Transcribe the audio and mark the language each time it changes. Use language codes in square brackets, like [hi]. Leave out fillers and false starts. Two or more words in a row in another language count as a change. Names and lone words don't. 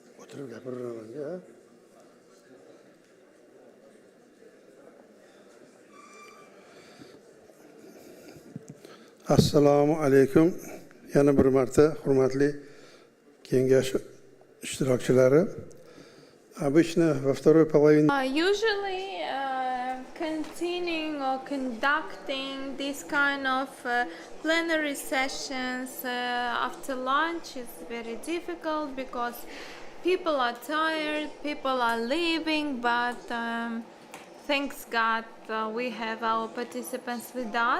[uz] Assalomu alaykum. Yana bir marta hurmatli kengash ishtirokchilari. [ru] Обычно во второй половине [en] Usually continuing or conducting this kind of plenary sessions after lunch is very difficult because people are tired, people are leaving, but thanks God we have our participants with us.